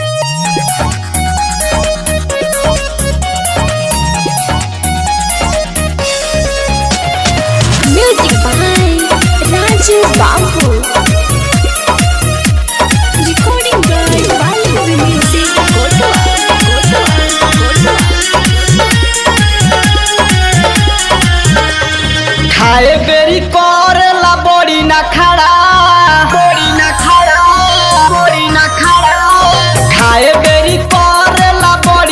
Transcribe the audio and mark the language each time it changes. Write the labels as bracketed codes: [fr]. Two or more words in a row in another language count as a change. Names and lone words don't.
[en] Music by Raju Babu. Recording by Bali Music Kotoa. [bho] खाए बेरी करेला बड़ी ना खड़ा खाए बेरी करेला बड़ी